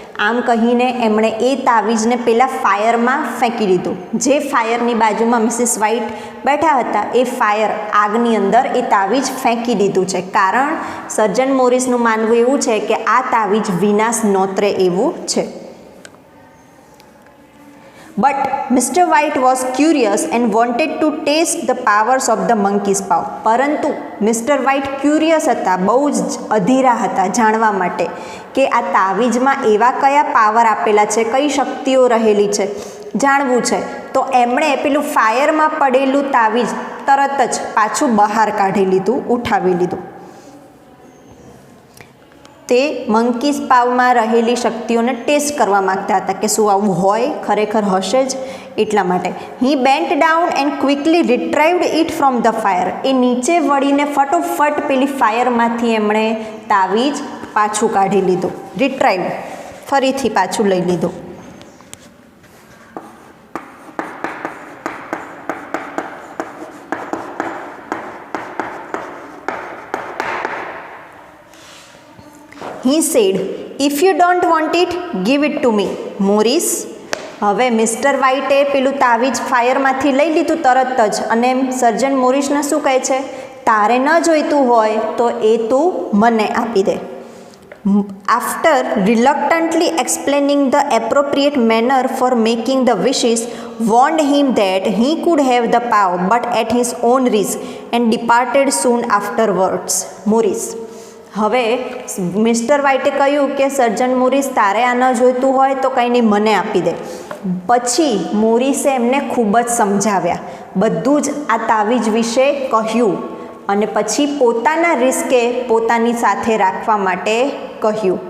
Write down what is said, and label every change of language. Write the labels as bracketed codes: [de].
[gu] આમ કહીને એમણે એ તાવીજને પેલા ફાયરમાં ફેંકી દીધું. જે ફાયરની બાજુમાં મિસિસ વ્હાઇટ બેઠા હતા એ ફાયર, આગની અંદર એ તાવીજ ફેંકી દીધું છે. કારણ સર્જન્ટ મોરિસનું માનવું એવું છે કે આ તાવીજ વિનાશ નોતરે એવું છે. [en] But Mr. White was curious and wanted to taste the powers of the monkey's paw. [gu] પરંતુ મિસ્ટર વ્હાઇટ ક્યુરિયસ હતા, બહુ જ અધીરા હતા જાણવા માટે કે આ તાવીજમાં એવા કયા પાવર આપેલા છે, કઈ શક્તિઓ રહેલી છે, જાણવું છે. તો એમણે પેલું ફાયરમાં પડેલું તાવીજ તરત જ પાછું બહાર કાઢી લીધું, ઉઠાવી લીધું. તે મંકીસ પાવમાં રહેલી શક્તિઓને ટેસ્ટ કરવા માગતા હતા કે શું આવું હોય, ખરેખર હશે જ, એટલા માટે. [en] He bent down and quickly retrieved it from the fire. [gu] એ નીચે વળીને ફટોફટ પેલી ફાયરમાંથી એમણે તાવીજ પાછું કાઢી લીધું, રિટ્રાઇવ, ફરીથી પાછું લઈ લીધું. [en] He said, if you don't want it, give it to me, Morris. [gu] હવે મિસ્ટર વ્હાઇટે પેલું તાવીજ ફાયરમાંથી લઈ લીધું તરત જ અને સર્જન્ટ મોરિસને શું કહે છે તારે ન જોઈતું હોય તો એ તું મને આપી દે. [en] After reluctantly explaining the appropriate manner for making the wishes, warned him that he could have the power but at his own risk and departed soon afterwards. [gu] Morris. હવે મિસ્ટર વ્હાઇટે કહ્યું કે સર્જન મોરિસ તારે આ ન જોઈતું હોય તો કંઈ નહીં, મને આપી દે. પછી મોરિસે એમને ખૂબ જ સમજાવ્યા, બધું જ આ તાવીજ વિશે કહ્યું અને પછી પોતાના રિસ્કે પોતાની સાથે રાખવા માટે કહ્યું.